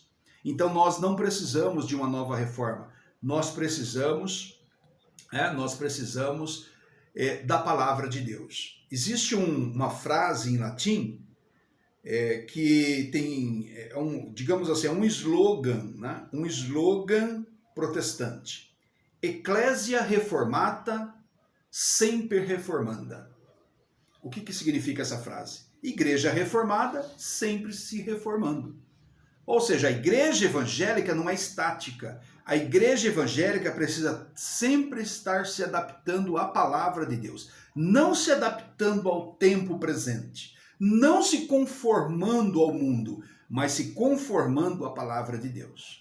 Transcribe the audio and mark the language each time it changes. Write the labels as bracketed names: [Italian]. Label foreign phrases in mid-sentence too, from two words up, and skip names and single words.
[Portuguese] Então nós não precisamos de uma nova reforma, nós precisamos da palavra de Deus. Existe uma frase em latim que tem, digamos assim, um slogan, né? Um slogan protestante. [Latin] Ecclesia reformata semper reformanda. [Portuguese] O que significa essa frase? Igreja reformada sempre se reformando. Ou seja, a igreja evangélica não é estática. A igreja evangélica precisa sempre estar se adaptando à palavra de Deus, não se adaptando ao tempo presente, não se conformando ao mundo, mas se conformando à palavra de Deus.